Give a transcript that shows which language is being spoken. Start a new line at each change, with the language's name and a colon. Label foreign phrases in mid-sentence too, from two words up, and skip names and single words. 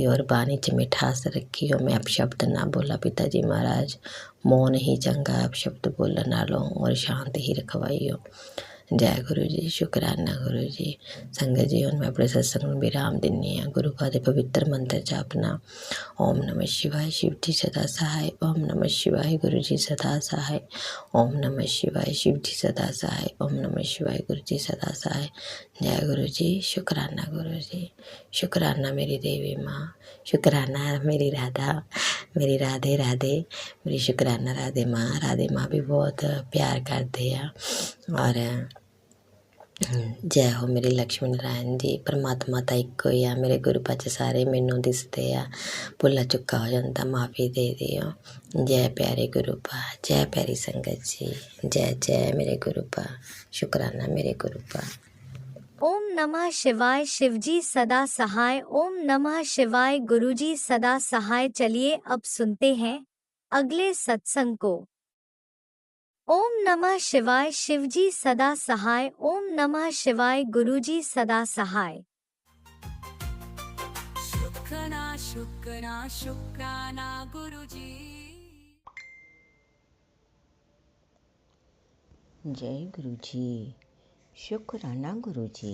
Punjabi: ਔਰ ਬਾਣੀ 'ਚ ਮਿਠਾਸ ਰੱਖੀਓ, ਮੈਂ ਅਪਸ਼ਬਦ ਨਾ ਬੋਲਾ ਪਿਤਾ ਜੀ ਮਹਾਰਾਜ, ਮੌਨ ਹੀ ਚੰਗਾ ਅਪਸ਼ਬਦ ਬੋਲਣ ਨਾਲੋਂ, ਔਰ ਸ਼ਾਂਤ ਹੀ ਰਖਵਾਈਓ। ਜੈ ਗੁਰੂ ਜੀ, ਸ਼ੁਕਰਾਨਾ ਗੁਰੂ ਜੀ। ਸੰਗਤ ਜੀ ਹੁਣ ਮੈਂ ਆਪਣੇ ਸਤਸੰਗ ਨੂੰ ਵਿਰਾਮ ਦਿੰਦੀ ਹਾਂ। ਗੁਰੂ ਪਾ ਦੇ ਪਵਿੱਤਰ ਮੰਤਰ ਜਾਪਣਾ,
Hindi: ਓਮ ਨਮः शिवाय, शिव जी सदा सहाय, ओम नमः शिवाय, गुरु जी सदा सहाय, ओम नमः शिवाय, शिव जी सदा सहाय, ओम नमः शिवाय, गुरु जी सदा सहाय। जय गुरु जी, शुकराना गुरु जी, शुकराना मेरी देवी माँ, शुकराना मेरी राधा, मेरी राधे राधे, मेरी शुकराना राधे माँ भी बहुत प्यार करते हैं। और जय हो मेरी लक्ष्मी नारायण जी।
Punjabi: परमात्मा ਤਾਂ ਇੱਕੋ ਹੀ ਆ, ਮੇਰੇ ਗੁਰੂ ਪਾਚ ਸਾਰੇ ਮੈਨੂੰ ਦਿਸਦੇ ਆ, ਭੁੱਲਾ ਚੁੱਕਾ ਹੋ ਜਾਂਦਾ ਮਾਫੀ ਦੇ ਦਿਓ। ਜੈ ਪਿਆਰੇ ਗੁਰੂ ਪਾ, ਜੈ ਪਿਆਰੀ ਸੰਗਤ ਜੀ, ਜੈ ਜੈ ਮੇਰੇ ਗੁਰੂ ਪਾ, ਸ਼ੁਕਰਾਨਾ ਮੇਰੇ ਗੁਰੂ ਪਾ।
Hindi: ओम नमः शिवाय, शिवजी सदा सहाय। ओम नमः शिवाय, गुरुजी सदा सहाय। चलिए अब सुनते हैं अगले सत्संग को। ओम नमः शिवाय, शिवजी सदा सहाय। ओम नमः शिवाय, गुरुजी सदा सहाय। शुक्राना शुक्राना शुक्राना गुरुजी। जय गुरु जी, शुक्राना गुरु जी।